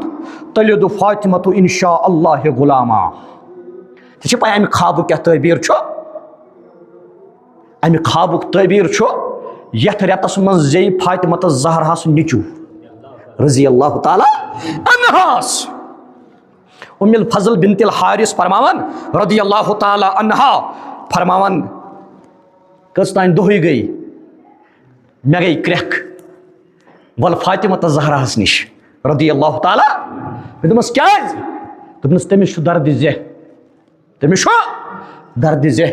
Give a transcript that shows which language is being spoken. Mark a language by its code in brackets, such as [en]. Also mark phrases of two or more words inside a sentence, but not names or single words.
[ar] تلد فاطمۃ انشاء اللہ غلاما. [ks] ژےٚ چھےٚ پاے امہِ خوابُک کیٛاہ تعبیر چھُ. امہِ خوابُک تعبیر چھُ یتھ رٮ۪تس منٛز زیٚیہِ فاطمۃ الزہراہس نیٚچوٗ [ar] رضی اللہ تعالیٰ عنہاس. [ks] ام الفضل بنت الحارث فرماون [ar] رضی اللہ تعالیٰ عنہا [ks] فرماون کٔژ تانۍ دۄہٕے گٔے مےٚ گٔے کرٛٮ۪کھ ول فاطمۃ الزہراہس نِش [ar] رضی اللہ تعالیٰ. [ks] مےٚ دوٚپمس کیٛازِ دوٚپنس تٔمِس چھُ دردِ زٮ۪ہ تٔمِس چھُ دردِ زٮ۪ہ.